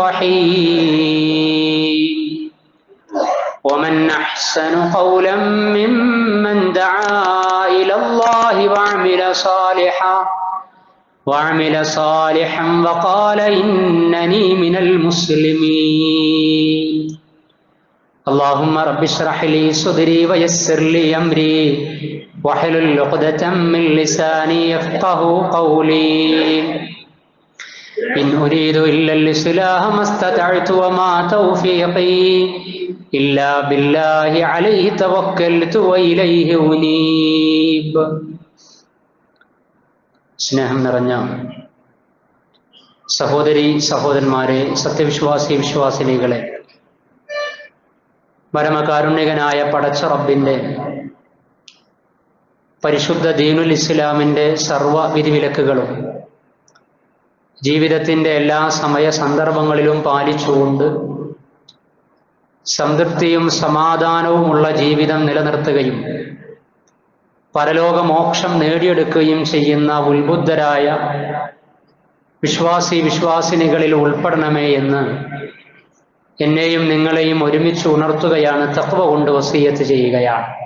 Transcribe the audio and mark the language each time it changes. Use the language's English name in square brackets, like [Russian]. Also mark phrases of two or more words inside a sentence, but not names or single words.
[Arabic] الرحيم ومن أحسن قولا ممن دعا إلى الله وعمل صالحا وقال إنني من المسلمين اللهم رب اشرح لي صدري ويسر لي أمري واحلل عقدة من لساني يفقه قولي إن أريد إلا الإصلاح ما استطعت وما توفيقي إلا بالله عليه توكلت وإليه أنيب. [Malayalam] സ്നേഹം നിറഞ്ഞ സഹോദരി സഹോദരന്മാരെ, സത്യവിശ്വാസി വിശ്വാസിനികളെ, പരമകാരുണ്യകനായ പടച്ച റബ്ബിന്റെ പരിശുദ്ധ ദീനുൽ ഇസ്ലാമിന്റെ സർവ്വ വിധിവിലക്കുകളും ജീവിതത്തിന്റെ എല്ലാ സമയ സന്ദർഭങ്ങളിലും പാലിച്ചുകൊണ്ട് സംതൃപ്തിയും സമാധാനവുമുള്ള ജീവിതം നിലനിർത്തുകയും പരലോകമോക്ഷം നേടിയെടുക്കുകയും ചെയ്യുന്ന ഉത്ബുദ്ധരായ വിശ്വാസിനികളിൽ ഉൾപ്പെടണമേ എന്ന് എന്നെയും നിങ്ങളെയും ഒരുമിച്ച് ഉണർത്തുകയാണ്, തഖ്വ കൊണ്ട് വസിയത്ത് ചെയ്യുകയാണ്.